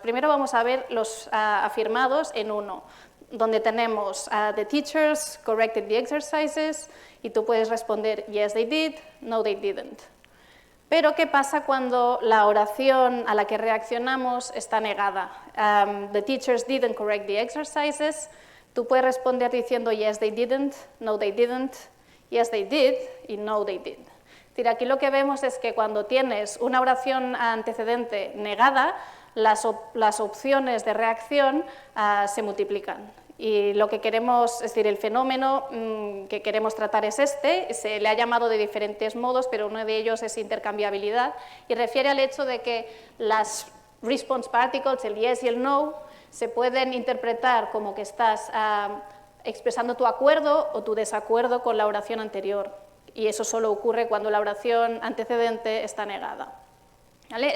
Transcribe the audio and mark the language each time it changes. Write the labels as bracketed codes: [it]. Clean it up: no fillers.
[es] Primero vamos a ver los afirmados en uno, donde tenemos [en] the teachers corrected the exercises [es] y tú puedes responder [en] yes they did, no they didn't. [es] Pero ¿qué pasa cuando la oración a la que reaccionamos está negada? [en] The teachers didn't correct the exercises. [es] Tú puedes responder diciendo [en] yes they didn't, no they didn't, yes they did y no they did. [es] Es decir, aquí lo que vemos es que cuando tienes una oración antecedente negada, las opciones de reacción se multiplican. Y lo que queremos, es decir, el fenómeno que queremos tratar es este, se le ha llamado de diferentes modos, pero uno de ellos es intercambiabilidad, y refiere al hecho de que las response particles, el yes y el no, se pueden interpretar como que estás expresando tu acuerdo o tu desacuerdo con la oración anterior, y eso solo ocurre cuando la oración antecedente está negada. ¿Vale?